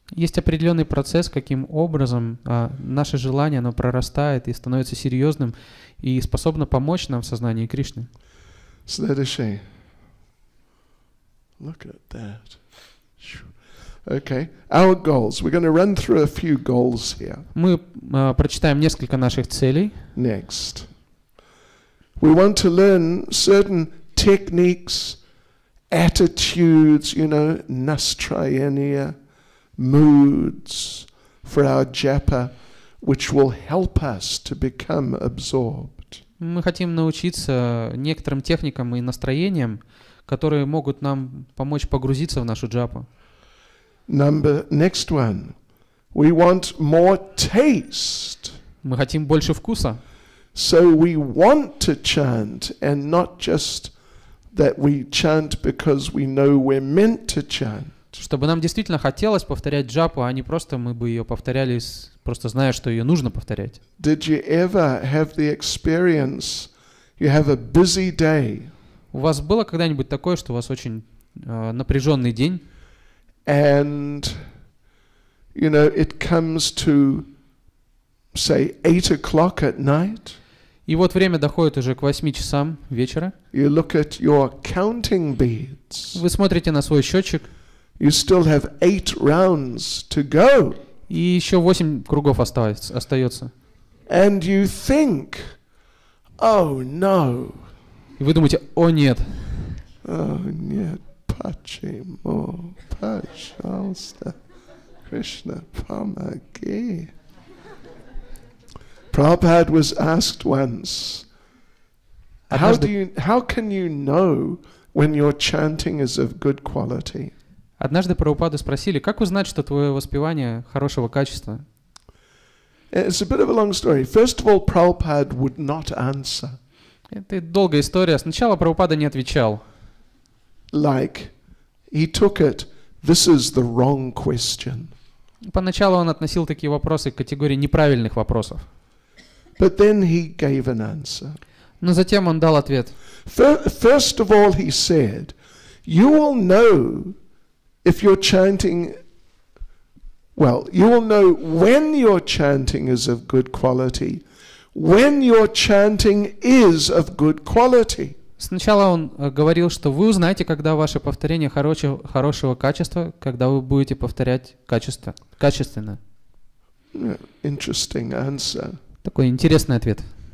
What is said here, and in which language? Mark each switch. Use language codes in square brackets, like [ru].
[ru] Есть определенный процесс, каким образом наше желание, оно прорастает и становится серьезным и способно помочь нам в сознании Кришны. Следующий. [en] Look at that. Okay, our goals. We're going to run through a few goals here. [ru] Мы прочитаем несколько наших целей. [en] Next. We want to learn certain techniques, attitudes, [ru] настроения, [en] moods for our japa, which will help us to become absorbed. [ru] Мы хотим научиться некоторым техникам и настроениям, которые могут нам помочь погрузиться в нашу джапу. [en] Next one. We want more taste. [ru] Мы хотим больше вкуса. [en] So we want to chant, and not just that we chant because we know we're meant to chant. [ru] Чтобы нам действительно хотелось повторять джапу, а не просто мы бы ее повторяли, просто зная, что ее нужно повторять. [en] Did you ever have the experience you have a busy day? [ru] У вас было когда-нибудь такое, что у вас очень напряженный день? [en] And, it comes to, say, 8 o'clock at night. [ru] И вот время доходит уже к 8 часам вечера. [en] You look at your counting beads. [ru] Вы смотрите на свой счетчик. [en] You still have 8 rounds to go. [ru] И еще 8 кругов остается. [en] And you think, oh no. [ru] И вы думаете, о нет. Oh нет, почему, пожалуйста, Кришна, помоги. [en] Prabhupada was asked once, how can you know when your chanting is of good quality? [ru] Однажды Прабхупаду спросили, как узнать, что твое воспевание хорошего качества? [en] It's a bit of a long story. First of all, Prabhupada would not answer. [ru] Это долгая история. Сначала Прабхупада не отвечал. [en] Like, he took it, this is the wrong question. [ru] Поначалу он относил такие вопросы к категории неправильных вопросов. [en] But then he gave an answer. [ru] Но затем он дал ответ. [en] First of all, he said, you will know if you're chanting, well, you will know when your chanting is of good quality, when your chanting is of good quality. [ru] Сначала он говорил, что вы узнаете, когда ваше повторение хорошего качества, когда вы будете повторять качественно. [en] Interesting answer. [ru] Такой интересный ответ.